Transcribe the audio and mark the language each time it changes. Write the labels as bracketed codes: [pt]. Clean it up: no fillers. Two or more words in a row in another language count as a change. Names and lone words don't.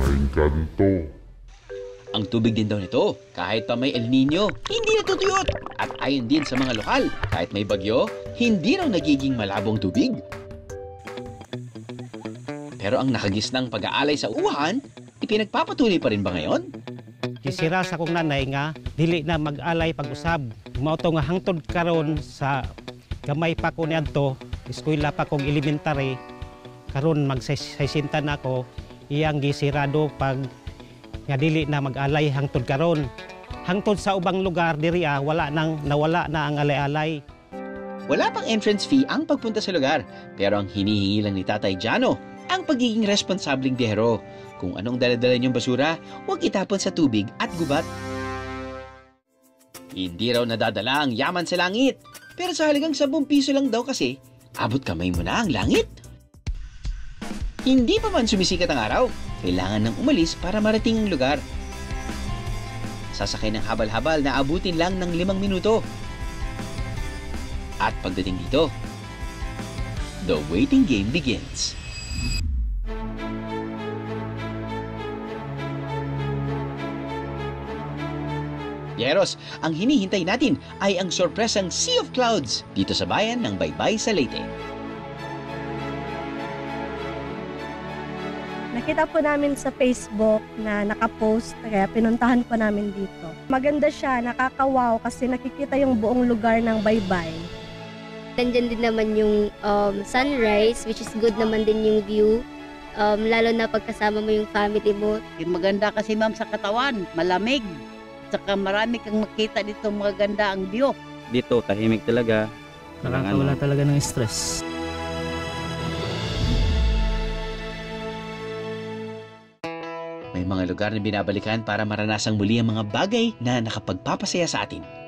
[tl] Ang tubig din daw nito, kahit pa may El Nino, hindi natutuyot. At ayon din sa mga lokal, kahit may bagyo, hindi raw nagiging malabong tubig. Pero ang nakagisnang pag-aalay sa Uhan, ipinagpapatuloy pa rin ba ngayon? [ceb] Isira sa kong nanay nga, dili na mag-alay pag-usab. Mauto nga hangtod karon sa gamay pa ko niadto, eskwela pa kong elementary, karon mag-60 na ako, iyang gisirado pag nga dili na mag-alay hangtod karon. Hangtod sa ubang lugar diri nawala na ang alay-alay. [tl] Wala pang entrance fee ang pagpunta sa lugar, pero ang hinihingi lang ni Tatay Jano ang pagiging responsableng biyahero. Kung anong dala-dala niyong basura, huwag itapon sa tubig at gubat. Hindi raw nadadala ang yaman sa langit, pero sa halagang 10 piso lang daw kasi, abot kamay mo na ang langit. Hindi pa man sumisikat ang araw, kailangan nang umalis para marating ang lugar. Sasakay ng habal-habal na abutin lang ng 5 minuto. At pagdating dito, [en] the waiting game begins. [tl] Yeros, ang hinihintay natin ay ang sorpresang Sea of Clouds dito sa bayan ng Baybay sa Leyte. Nakita po namin sa Facebook na nakapost, kaya pinuntahan po namin dito. Maganda siya, nakakawaw kasi nakikita yung buong lugar ng Baybay. Nandyan din naman yung sunrise, [en] which is good [tl] naman din yung view. Lalo na pagkasama mo yung family mo. Maganda kasi ma'am sa katawan, malamig. Saka marami kang makita dito, maganda ang view. Dito, tahimik talaga. Nakakawala talaga ng stress. May mga lugar na binabalikan para maranasang muli ang mga bagay na nakapagpapasaya sa atin.